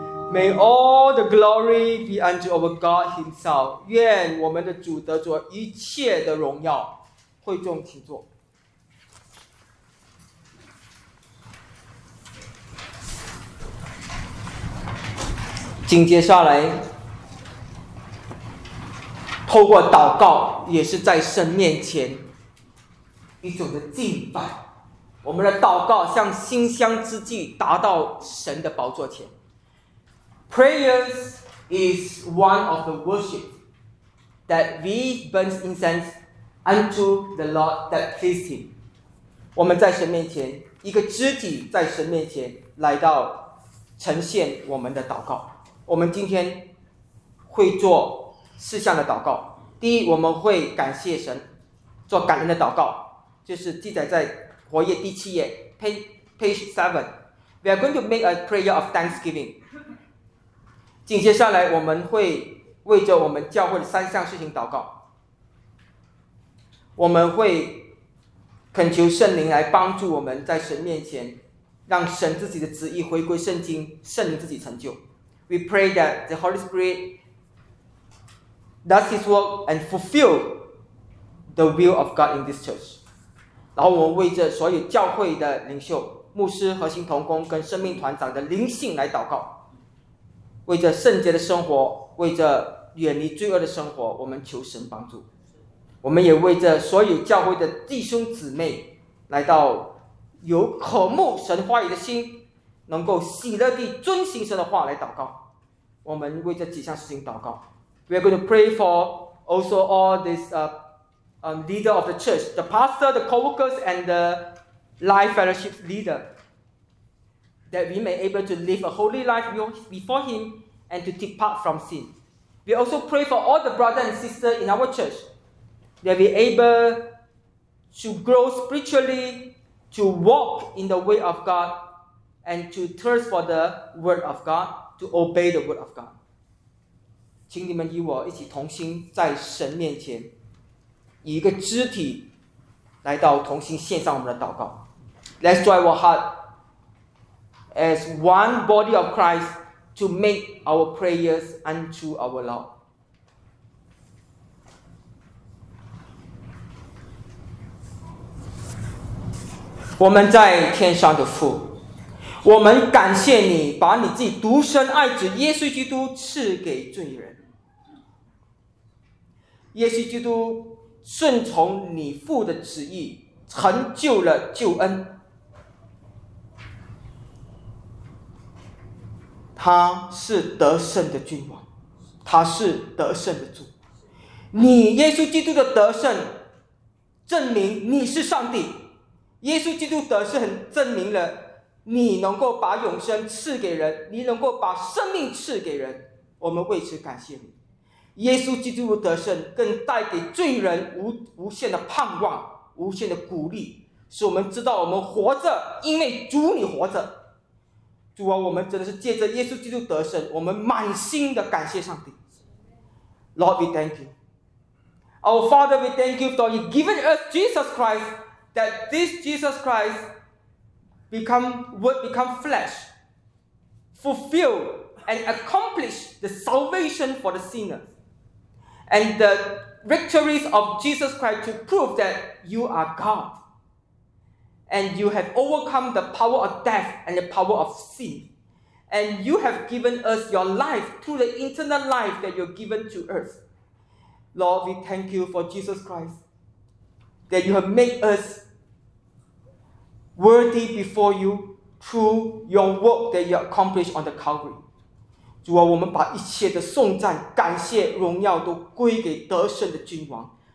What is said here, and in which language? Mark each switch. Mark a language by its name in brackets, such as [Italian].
[English] May all the glory be unto our God Himself. [Chinese] 愿我们的主得着一切的荣耀。会众请坐。紧接下来，透过祷告，也是在神面前一种的敬拜。我们的祷告像馨香之祭，达到神的宝座前。 [English] Prayers is one of the worship that we burn incense unto the Lord that pleased Him. [Chinese] 我们在神面前，一个肢体在神面前来到呈现我们的祷告。我们今天会做四项的祷告。第一，我们会感谢神，做感恩的祷告，就是记载在活页第七页 page 7. [English] We are going to make a prayer of thanksgiving. [Chinese] 紧接下来，我们会为着我们教会的三项事情祷告。我们会恳求圣灵来帮助我们在神面前，让神自己的旨意回归圣经，圣灵自己成就。 [English] We pray that the Holy Spirit does His work and fulfill the will of God in this church. [Chinese] 然后我们为着所有教会的领袖、牧师、核心同工跟生命团长的灵性来祷告。为着圣洁的生活，为着远离罪恶的生活，我们求神帮助。我们也为着所有教会的弟兄姊妹，来到有渴慕神话语的心，能够喜乐地遵行神的话来祷告。我们为这几项事情祷告。 [English] We are going to pray for also all these leader of the church, the pastor, the co-workers, and the life fellowship leader. That we may able to live a holy life before Him and to depart from sin. We also pray for all the brothers and sisters in our church that we able to grow spiritually, to walk in the way of God, and to thirst for the word of God, to obey the word of God. [Chinese] 请你们与我一起同心在神面前，以一个肢体来到同心献上我们的祷告。 [English] Let's join our heart. As one body of Christ to make our prayers unto our Lord. We are in the heavenly Father. We thank you for giving your only begotten Son, Jesus Christ, to sinners. Jesus Christ, following your Father's will, has achieved your salvation. [Chinese] 他是得胜的君王，他是得胜的主。你耶稣基督的得胜，证明你是上帝。耶稣基督得胜，证明了你能够把永生赐给人，你能够把生命赐给人。我们为此感谢你。耶稣基督的得胜，更带给罪人无限的盼望，无限的鼓励，使我们知道我们活着，因为主你活着。主啊，我们真的是借着耶稣基督得胜，我们满心的感谢上帝。 [English] Lord, we thank you. Our Father, we thank you for you giving us Jesus Christ, that this Jesus Christ would become flesh, fulfill and accomplish the salvation for the sinner, and the victories of Jesus Christ to prove that you are God. And you have overcome the power of death and the power of sin. And you have given us your life through the eternal life that you have given to us. Lord, we thank you for Jesus Christ, that you have made us worthy before you through your work that you accomplished on the Calvary. [Chinese] 主啊，我们把一切的颂赞、感谢、荣耀都归给得胜的君王。